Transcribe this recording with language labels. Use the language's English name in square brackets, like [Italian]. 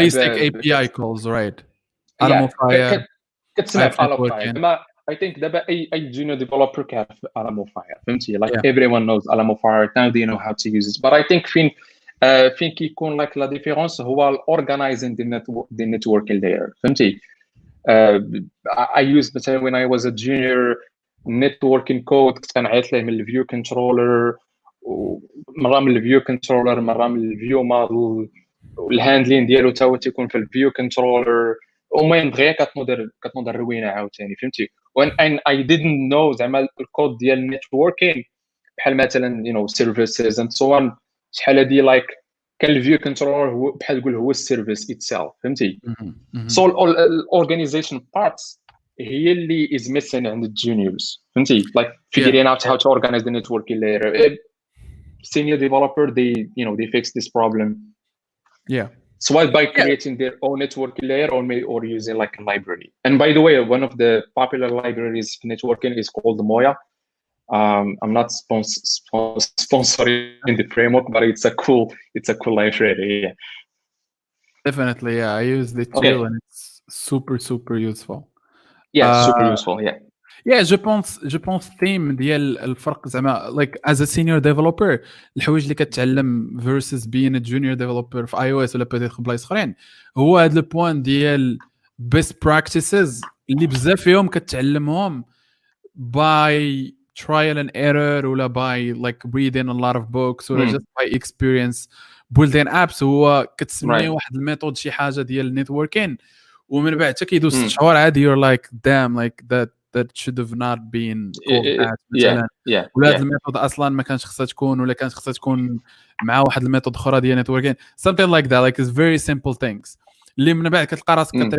[English] basic API calls, right? Alamofire. كتسمع Alamofire. I think دابا اي junior developer كيعرف Alamofire. فهمتي like everyone knows Alamofire. Now they know how to use it. But I think [Arabic] فين كيكون [English] like [French] la différence [English] هو organizing the networking layer. [Arabic] فهمتي I used مثلا [English] when I was a junior networking code [Arabic] كنت كنعيط ليه من الفيو كنترولر مره من الفيو كنترولر مره من الفيو موديل والهاندلين ديالو تا هو تيكون في الفيو كنترولر المهم دغيا كتنوض الروينه عاوتاني فهمتي. [English] when I didn't know [Arabic] زعما الكود ديال networking بحال مثلا services [English] and so on [Arabic] شحال هادي like كان الفيو كنترولر هو بحال تقول هو السيرفيس itself فهمتي. [English] So organization parts [Arabic] هي اللي [English] is missing [Arabic] عند الجونيورز فهمتي [English] like figuring out how to organize the networking layer. Senior developer they fix this problem. So by creating their own networking layer or using like a library. And by the way, one of the popular libraries for networking is called the Moya. I'm not sponsoring the framework, but it's a cool library. Yeah. Definitely, I use it too, and it's super useful. Super useful. [French] Je pense [Arabic] theme ديال الفرق زعما like [English] as a senior developer [Arabic] الحوايج اللي كتعلم [English] versus being a junior developer [Arabic] في iOS ولا peut-être بلايص اخرين هو هذا البوان ديال [English] best practices [Arabic] اللي بزاف فيهم كتعلمهم [English] by trial and error [Arabic] ولا [English] by like reading a lot of books [Arabic] ولا [English] just by experience building apps. [Arabic] هو كتسمي واحد الميثود شي حاجه ديال النيتوركين ومن بعد حتى كيدوز 6 شهور عادي [English] you're like damn like that should have not been called as [Arabic] مثلا ولا هاد الميثود اصلا ما كانش خصها تكون ولا كانت خصها تكون مع واحد الميثود اخرى ديال نيتوركين [English] something like that like it's very simple things [Arabic] اللي من بعد كتلقى راسك